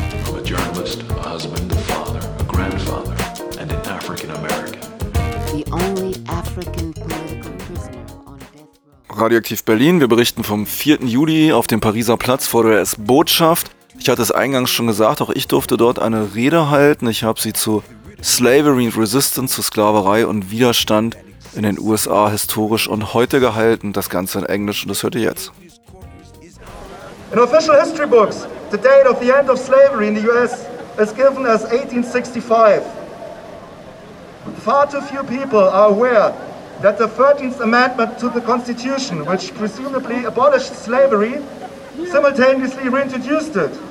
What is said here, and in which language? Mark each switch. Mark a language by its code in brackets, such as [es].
[en] I'm a journalist, a husband, a father, a grandfather, and an African-American. The only African political prisoner on death row. [de] Radioaktiv Berlin, wir berichten vom 4. Juli auf dem Pariser Platz vor der US-Botschaft. Ich hatte es eingangs schon gesagt, auch ich durfte dort eine Rede halten. Ich habe sie zu [en] Slavery and Resistance, [de] zu Sklaverei und Widerstand in den USA historisch und heute gehalten. Das Ganze in Englisch und das hört ihr jetzt. [en] In official history books, the date of the end of slavery in the US is given as 1865. Far too few people are aware that the 13th Amendment to the Constitution, which presumably abolished slavery, simultaneously reintroduced it.